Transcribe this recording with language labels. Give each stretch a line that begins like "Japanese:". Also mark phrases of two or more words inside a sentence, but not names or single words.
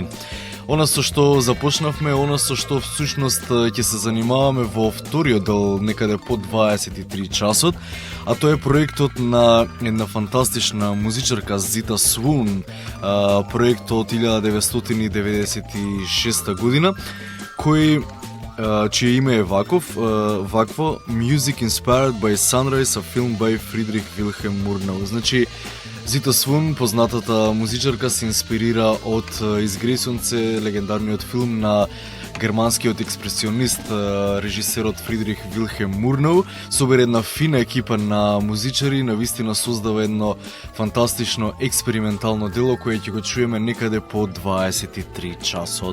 Macedonian: Она со што започнавме, она со што всушност ќе се занимаваме во вториот дел некаде по 23 часот, а тоа е проектот на една фантастична музичарка Зита Свун, проектот од 1996 година, кој чие име е вакво Music Inspired by Sunrise, a film by Friedrich Wilhelm Murnau. Значи, Зита Свун, познатата музичарка, се инспирира од Изгресунце, легендарниот филм на германскиот експресионист, режисерот Фридрих Вилхелм Мурнау, собере една фина екипа на музичари, навистина создава едно фантастично експериментално дело кое ќе го чуеме некаде по 23 часот.